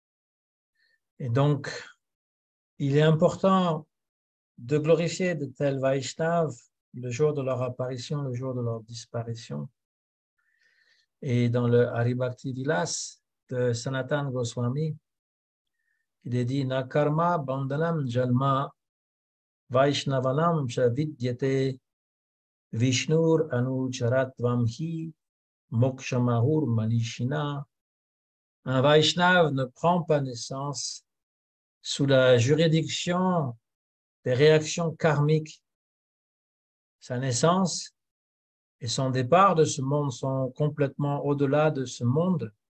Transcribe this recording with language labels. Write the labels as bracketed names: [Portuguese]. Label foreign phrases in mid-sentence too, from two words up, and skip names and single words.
[French] Et donc, il est important de glorifier de tels Vaishnavas le jour de leur apparition, le jour de leur disparition. Et dans le Haribhakti Vilas de Sanatana Goswami, il est dit [Sanskrit] Na karma bandhanam jalma Vaishnavanam cha vidyate Vishnur anucharatvam hi mokshamahur manishina. [French] Un Vaishnav ne prend pas naissance sous la juridiction des réactions karmiques. Sa naissance et son départ de ce monde sont complètement au-delà de ce monde.